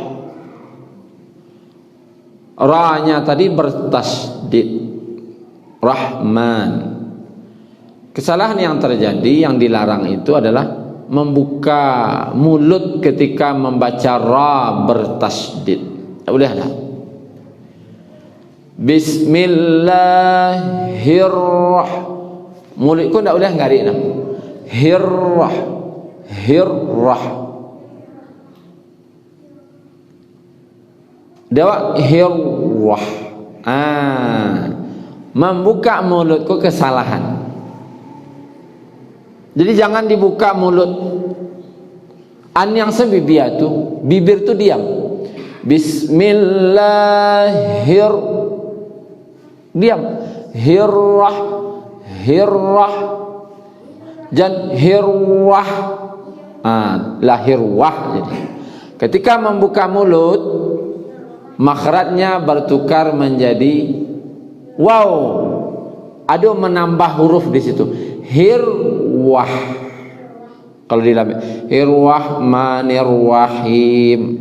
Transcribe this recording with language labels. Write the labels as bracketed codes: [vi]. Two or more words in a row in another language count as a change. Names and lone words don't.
[id] Ra-nya tadi bertasdid. Rahman. Kesalahan yang terjadi yang dilarang itu adalah membuka mulut ketika membaca ra bertasdid. Tak boleh dah. [ar] Bismillahirrahmanirrahim. [id] Mulutku tak boleh ngarik dah. [ar] Hirrah. Hirrah. Dewa hirrah. [id] Membuka mulutku kesalahan. Jadi jangan dibuka mulut. An yang sebibia tu, bibir tu diam. Bismillahir, diam. [ar] Hirrah, hirrah, dan hirwah. Lahirwah. [id] Jadi ketika membuka mulut, makhrajnya bertukar menjadi wow. Ada menambah huruf di situ. [ar] Hirwah. [id] Kalau di dalam Hirrahmanirrahim.